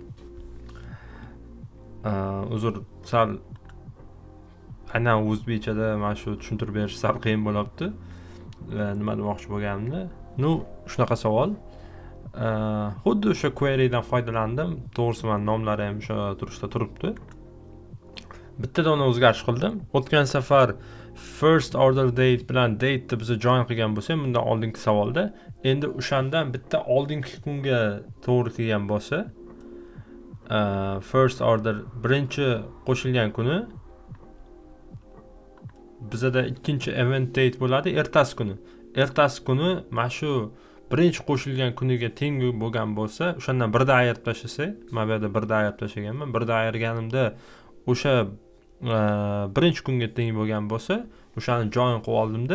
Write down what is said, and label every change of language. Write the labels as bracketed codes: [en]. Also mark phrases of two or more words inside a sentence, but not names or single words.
[uz] Uzr, sal aynan o'zbekchada mana shu tushuntirib berish sal qiyin bo'lyapti. Nima demoqchi bo'lganimni? Shunaqa savol. Xuddi o'sha querydan foydalandim. To'g'risi men nomlari ham o'sha turishda turibdi. Bittadan o'zgarish qildim. O'tgan safar [en] first order date [uz] bilan date'ni biz join qilgan bo'lsak, bundan oldingi savolda, endi o'shandan bitta oldingi kunga to'g'ri kelgan bo'lsa, [en] first order [uz] birinchi qo'shilgan kuni bizada ikkinchi [en] event date [uz] bo'ladi, ertasi kuni mana shu birinchi qo'shilgan kuniga teng bo'lgan bo'lsa, o'shandan birda ayirib tashlasak, men bu yerda birda ayirib tashlaganman. Birda ayirganimda o'sha birinchi kunga teng bo'lgan bo'lsa, o'shani join qilib oldimda.